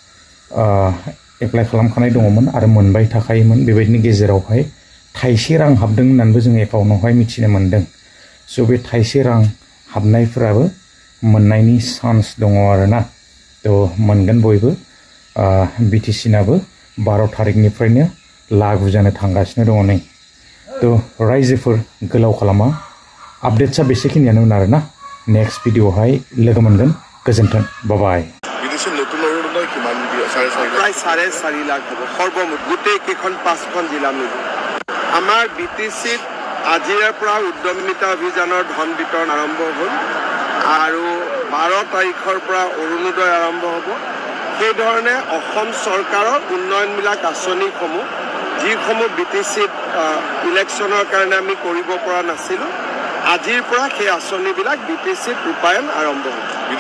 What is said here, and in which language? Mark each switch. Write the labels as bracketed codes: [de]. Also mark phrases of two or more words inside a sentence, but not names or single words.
[brx] एप्लाइ खालामखानाय दङमोन आरो मोनबाय थाखायोमोन बेबायदिनो गेजेरावहाय थाइसे रां हाबदों होननानैबो जों एकाउन्टावहाय मिथिनो मोन्दों सो बे थाइसे रां हाबनायफोराबो मोननायनि चान्स दङ आरोना तो मोनगोन बयबो बिटिसिनाबो 12 तारिखनिफ्रायनो लागु जानो थांगासिनो दङ नै तो रायजोफोर गोलाव खालामा आपडेट्सआ बेसेखिनियानोमोन आरोना नेक्स्ट भिडिअआवहाय लोगो मोनगोन गोजोन्थों बाय [as] প্ৰায় 4.5 লাখ হ'ব সৰ্বমুঠ গোটেই কেইখন 5খন জিলা মিলি আমাৰ বিটিচিত আজিৰ পৰা উদ্যমিতা অভিযানৰ ধন বিতৰণ আৰম্ভ হ'ল আৰু 12 তাৰিখৰ পৰা অৰুণোদয় আৰম্ভ হ'ব সেই ধৰণে অসম চৰকাৰৰ উন্নয়নমূলক আঁচনিসমূহ যিসমূহ বিটিচিত ইলেকশ্যনৰ কাৰণে আমি কৰিব পৰা নাছিলোঁ আজিৰ পৰা সেই আঁচনিবিলাক বিটিচিত ৰূপায়ণ আৰম্ভ হ'ব।